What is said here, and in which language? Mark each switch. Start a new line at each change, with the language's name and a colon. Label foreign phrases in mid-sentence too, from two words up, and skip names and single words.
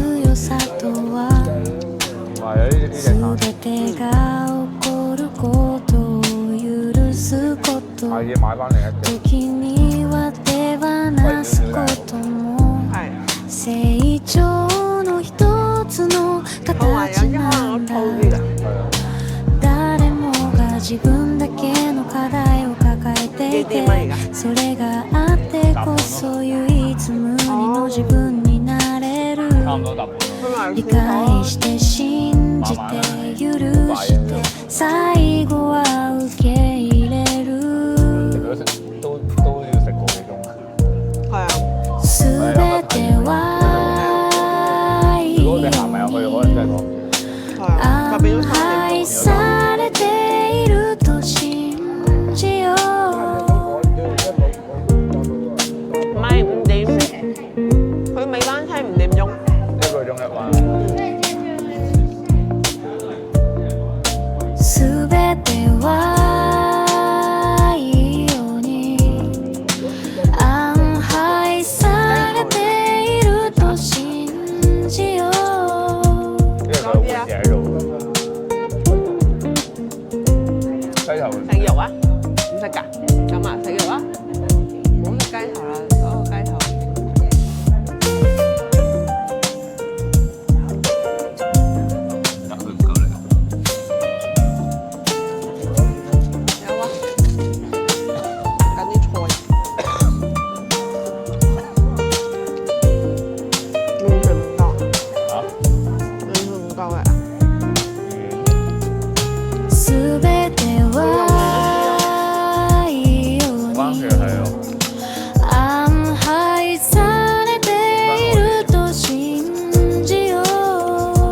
Cantonese: 唔係啊，呢隻係要買翻嚟一隻。同埋有啲可能粗啲嘅。
Japanese: 自分だけの課題を抱えていてそれがあってこそ唯一無二の自分になれる
Cantonese: 差唔多搭半咯。
Japanese: 理解して信じて許して最後は受け入れる
Cantonese: 都要食個幾鐘。係啊。
Japanese: 全ては
Cantonese: 去可能真係講。係啊，就變咗3
Japanese: 愛
Cantonese: 點
Japanese: されていると信じよう
Cantonese: 唔係5點，佢尾班車5點鐘。 1個鐘一班。
Japanese: すべてはいいように安排されていると信じよう
Cantonese: 因為佢有盤嘢喺度。雞頭食肉啊？唔食㗎？咁啊，食肉啊？唔好食雞頭啦，嗰個雞頭。但佢唔夠力。有啊，緊啲菜。完全唔夠，嚇？完全唔夠嘅。
Japanese: すべてはいいよう
Cantonese: 關
Japanese: に
Cantonese: 係係咯。
Japanese: 安排されていると信じよう